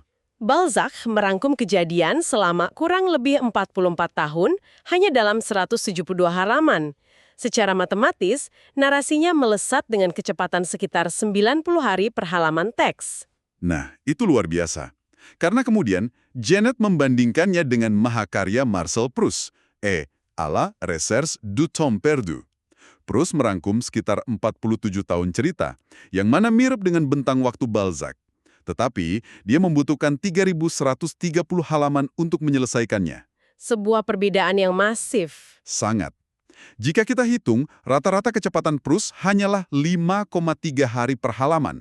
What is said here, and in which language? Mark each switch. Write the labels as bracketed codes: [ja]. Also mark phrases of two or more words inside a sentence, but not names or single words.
[id] Balzac merangkum kejadian selama kurang lebih 44 tahun hanya dalam 172 halaman. Secara matematis, narasinya melesat dengan kecepatan sekitar 90 hari per halaman teks. Nah, itu luar biasa. Karena kemudian, Jeanette membandingkannya dengan mahakarya Marcel Proust, à la Recherche du Temps Perdu. Proust merangkum sekitar 47 tahun cerita, yang mana mirip dengan bentang waktu Balzac. Tetapi, dia membutuhkan 3.130 halaman untuk menyelesaikannya. Sebuah perbedaan yang masif. Sangat. Jika kita hitung, rata-rata kecepatan Proust hanyalah 5,3 hari per halaman.